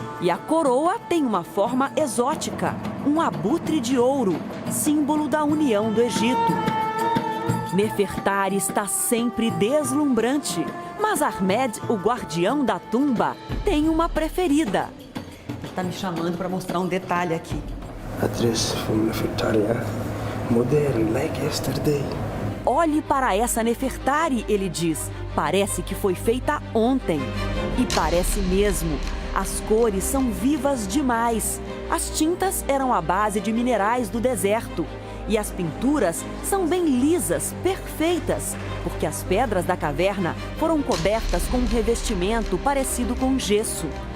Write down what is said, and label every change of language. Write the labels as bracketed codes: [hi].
[pt] E a coroa tem uma forma exótica, um abutre de ouro, símbolo da união do Egito. Nefertari está sempre deslumbrante, mas Ahmed, o guardião da tumba, tem uma preferida. Está me chamando para mostrar um detalhe aqui. [en] A dress from Nefertari, modern like yesterday. [pt] Olhe para essa Nefertari, ele diz. Parece que foi feita ontem. E parece mesmo. As cores são vivas demais. As tintas eram à base de minerais do deserto. E as pinturas são bem lisas, perfeitas, porque as pedras da caverna foram cobertas com um revestimento parecido com gesso.